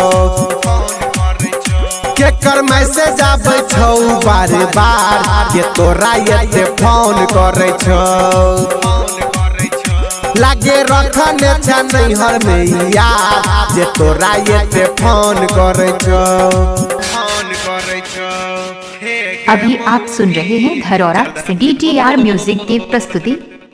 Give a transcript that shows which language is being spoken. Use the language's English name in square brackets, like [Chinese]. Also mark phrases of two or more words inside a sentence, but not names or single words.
[Angika] केकर मैसेज आबै छौ बार बार के तोरा ये फोन करे छौ, लागे रखने छ नैहर में यार जे तोरा ये फोन करे छौ। [Hindi] अभी आप सुन रहे हैं धरौरा से DDR म्यूजिक की प्रस्तुति।